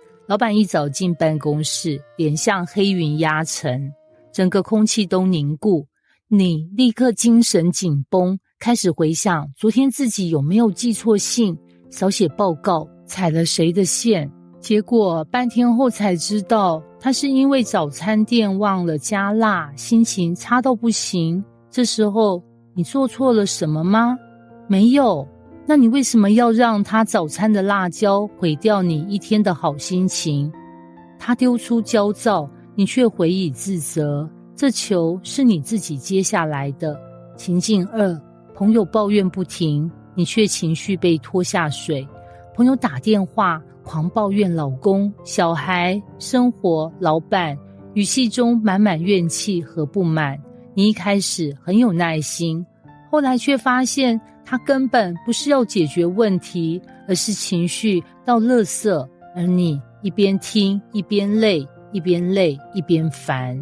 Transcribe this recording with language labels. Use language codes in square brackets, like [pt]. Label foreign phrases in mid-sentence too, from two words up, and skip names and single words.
[zh] 老闆一早進辦公室，臉像黑雲壓城，整個空氣都凝固，你立刻精神緊繃，開始回想昨天自己有沒有記錯信，少寫報告，踩了誰的線。結果半天後才知道，他是因為早餐店忘了加辣，心情差到不行。這時候你做錯了什麼嗎？沒有。那你為什麼要讓他早餐的辣椒毀掉你一天的好心情？他丟出焦躁，你卻回以自責，這球是你自己接下來的。情境二，朋友抱怨不停，你卻情緒被拖下水。朋友打電話狂抱怨老公、小孩、生活、老闆，語氣中滿滿怨氣和不滿。你一開始很有耐心，後來卻發現他根本不是要解決問題，而是情緒到垃圾，而你一邊聽一邊累，一邊累一邊煩。